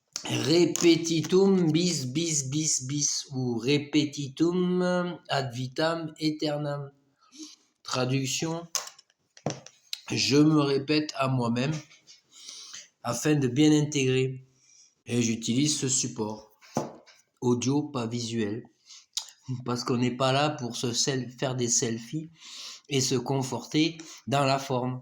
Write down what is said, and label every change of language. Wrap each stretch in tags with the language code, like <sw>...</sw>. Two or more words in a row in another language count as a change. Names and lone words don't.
<la>Repetitum bis bis bis bis ou repetitum ad vitam aeternam.</la> <fr>Traduction, je me répète à moi-même afin de bien intégrer. Et j'utilise ce support, audio, pas visuel, parce qu'on n'est pas là pour faire des selfies et se conforter dans la forme.</fr>